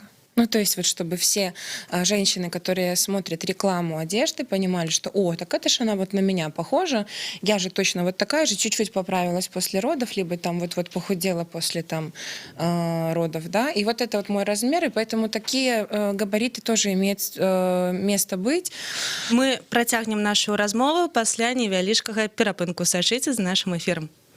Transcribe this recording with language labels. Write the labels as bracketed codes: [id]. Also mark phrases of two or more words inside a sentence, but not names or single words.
[ru] Ну, то есть вот чтобы все женщины, которые смотрят рекламу одежды, понимали, что так это же она вот на меня похожа, я же точно вот такая же, чуть-чуть поправилась после родов, либо там вот похудела после там родов, да, и вот это вот мой размер, и поэтому такие габариты тоже имеют место быть. [be] Мы працягнем нашу размову пасля невялічкага перапынку. Сачыце з нашым эфірам.